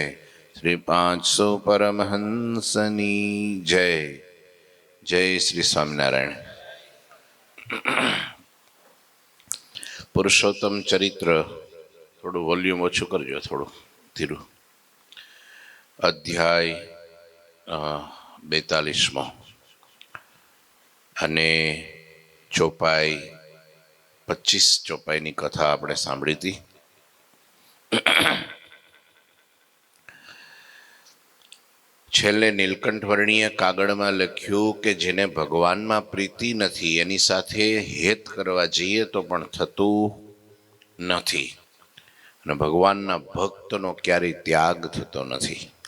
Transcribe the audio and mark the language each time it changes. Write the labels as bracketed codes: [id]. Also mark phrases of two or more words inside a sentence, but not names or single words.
[gu] શ્રી 500 પરમહંસની જય। જય શ્રી સ્વામિનારાયણ। પુરુષોત્તમ ચરિત્ર થોડું વૉલ્યૂમ ઓછું કરજો, થોડું ધીરું। अध्याय 42 અને ચોપાઈ 25 ચોપાઈની કથા આપણે સાંભળી હતી। છેલ્લે નીલકંઠવર્ણીએ કાગળમાં લખ્યું કે જેને ભગવાનમાં પ્રીતિ નથી એની સાથે હેત કરવા જઈએ તો પણ થતું નથી અને ભગવાનના ભક્તનો ક્યારેય ત્યાગ થતો નથી।